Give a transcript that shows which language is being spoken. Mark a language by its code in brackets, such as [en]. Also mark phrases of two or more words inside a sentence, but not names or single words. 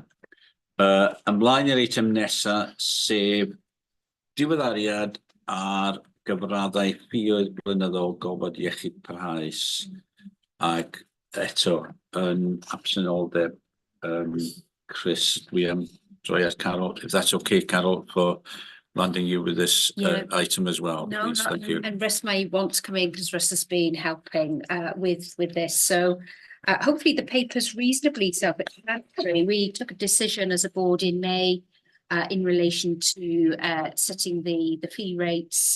[cy] Ymlaen i'r eitem nesa, sef diweddariad ar gyfraddau ffïoedd blynyddol gofod iechyd parhaus, ac eto yn absenoldeb Chris, dwi am droi at Carol, [en] if that's okay, Carol, for landing you with this Yeah. item as well, No, please. no, Thank you. and Russ may want to come in because Russ has been helping with this. So hopefully the paper's reasonably self-explanatory. We took a decision as a board in May in relation to setting the fee rates.